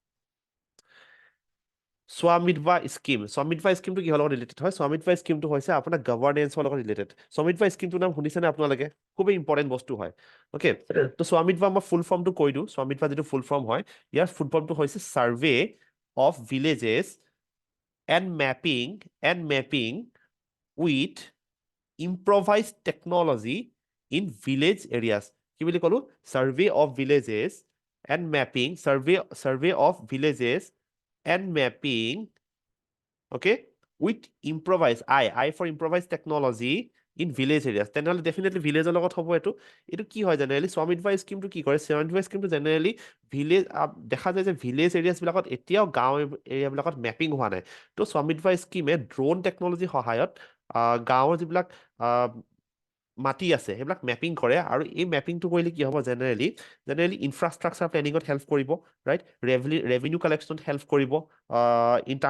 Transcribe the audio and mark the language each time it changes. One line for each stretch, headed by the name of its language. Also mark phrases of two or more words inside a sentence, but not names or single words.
Assamese: স্বামিত্বা স্কিমটো কিহৰ লগত ৰিলেটেড হয় স্বামিত্বা স্কিমটো হৈছে আপোনাৰ গভাৰ্নেন্সৰ লগত ৰিলেটেড স্বামিত্বা স্কিমটোৰ নাম শুনিছেনে আপোনালোকে খুবেই ইম্পৰ্টেণ্ট বস্তু হয় অ'কে তো স্বামিত্বা মই
English: full form
Assamese: কৈ দিওঁ স্বামিত্বা যিটো
English: full form
Assamese: হয় ইয়াৰ
English: full form
Assamese: হৈছে
English: survey of villages and mapping with improvised technology in village areas
Assamese: কি বুলি ক'লো
English: survey of villages and mapping survey of villages and mapping okay with improvised I for improvised technology in village areas
Assamese: তেনেহ'লে
English: definitely village
Assamese: লগত হ'ব এইটো কি হয় জেনেৰেলি স্বামিত্বা স্কিমটো কি কৰে স্বামিত্বা স্কিমটো জেনেৰেলি ভিলেজ দেখা যায় যে
English: village areas
Assamese: এতিয়াও গাঁও এৰিয়াবিলাকত মেপিং হোৱা নাই তো স্বামিত্বা স্কিমে
English: drone technology
Assamese: সহায়ত গাঁৱৰ যিবিলাক মাটি আছে সেইবিলাক মেপিং কৰে আৰু এই মেপিংটো কৰিলে কি হ'ব জেনেৰেলি
English: infrastructure planning
Assamese: হেল্প কৰিব
English: right revenue collection
Assamese: হেল্প কৰিব
English: in terms